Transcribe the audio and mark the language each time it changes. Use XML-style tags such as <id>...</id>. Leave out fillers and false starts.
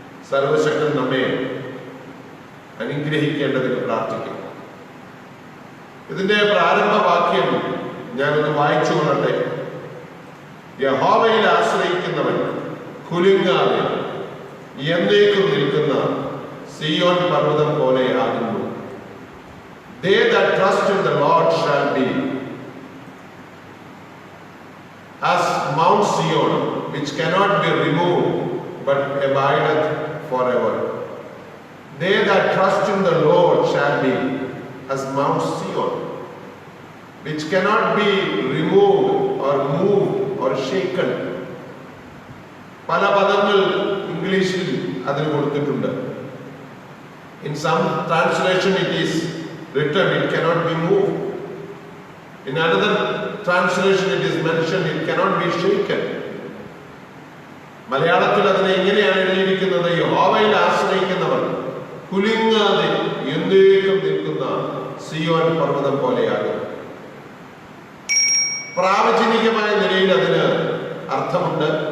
<ml>സർവശക്തൻ നമ്മെ അനുഗ്രഹിക്കേണ്ടതിന് പ്രാർത്ഥിക്കും. ഇതിന്റെ പ്രാരംഭവാക്യം ഞാനൊന്ന് വായിച്ചു കൊള്ളട്ടെ. യഹോവയിൽ ആശ്രയിക്കുന്നവൻ കുലുങ്ങാതെ എന്നേക്കും നിൽക്കുന്ന സിയോൻ പർവ്വതം പോലെ ആകുന്നു.</ml> <en>They that trust in the Lord shall be as Mount Zion, which cannot be removed, but abideth forever. They that trust in the Lord shall be as Mount Zion, which cannot be removed or moved or shaken.</en> <ml>പല പദങ്ങൾ ഇംഗ്ലീഷിൽ അതിന് കൊടുത്തിട്ടുണ്ട്.</ml> <en>In some translation it is written it cannot be moved. In another translation it is mentioned it cannot be shaken.</en> <ml>മലയാളത്തിൽ അതിനെ ഇങ്ങനെയാണ് എഴുതിയിരിക്കുന്നത്: യഹോവയിൽ ആശ്രയിക്കുന്നവർ കുലുങ്ങാതെ എന്നേക്കും നിൽക്കുന്ന സിയോൻ പർവ്വതം പോലെയാകും. പ്രാവചനികമായ നിലയിൽ അതിന് അർത്ഥമുണ്ട്.</ml>